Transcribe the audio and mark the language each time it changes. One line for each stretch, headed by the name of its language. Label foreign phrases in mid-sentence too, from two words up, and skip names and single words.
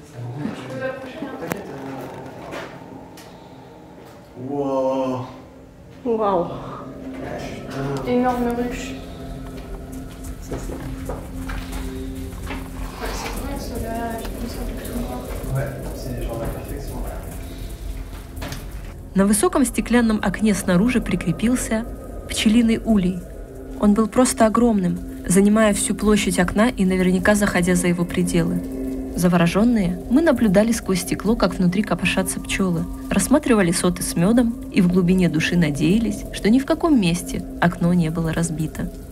English: Wow.
French: Waouh. Énorme ruche. Ça, c'est... Ouais, c'est vrai, cela, je pense que Ouais, c'est genre la perfection.
Russian: На высоком стеклянном окне снаружи прикрепился пчелиный улей. Он был просто огромным, занимая всю площадь окна и наверняка заходя за его пределы. Завороженные, мы наблюдали сквозь стекло, как внутри копошатся пчелы, рассматривали соты с медом и в глубине души надеялись, что ни в каком месте окно не было разбито.